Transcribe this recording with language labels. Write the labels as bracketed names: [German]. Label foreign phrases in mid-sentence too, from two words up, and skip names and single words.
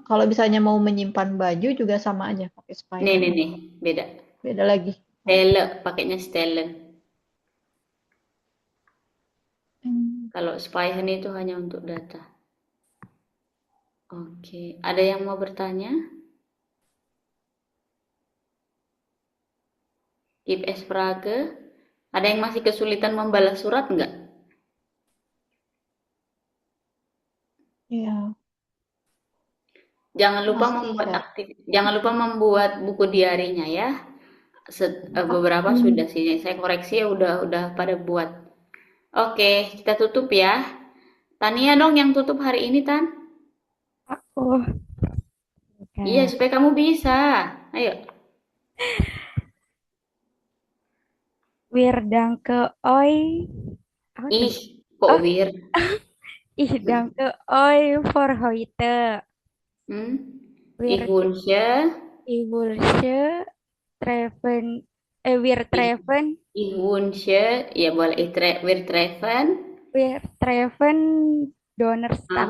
[Indonesian] Kalau misalnya mau menyimpan baju juga sama aja pakai Nih, Spyhern. nih, beda. Beda lagi. Stelle, pakainya stellen. Hmm. Kalau Spyhern itu hanya untuk data. Oke, ada yang mau bertanya? [German] Gibt es Frage? [Indonesian] Ada yang masih kesulitan membalas surat nggak? Iya, Jangan lupa masih membuat Kak. jangan lupa membuat buku diarinya ya. Beberapa sudah sih, saya koreksi ya udah pada buat. Oke, kita tutup ya. Tania dong yang tutup hari ini, Tan. Aku. Iya, Oke. supaya kamu bisa. Ayo. [German] Wir danke euch. [Indonesian] Apa tuh? Ih, kok Oh, [German] wir? ich danke euch for heute. Hmm? Ich Wir, wünsche, ich wünsche treffen, wir ich, treffen, ich wünsche, [Indonesian] ya boleh, [German] wir treffen wir treffen Donnerstag,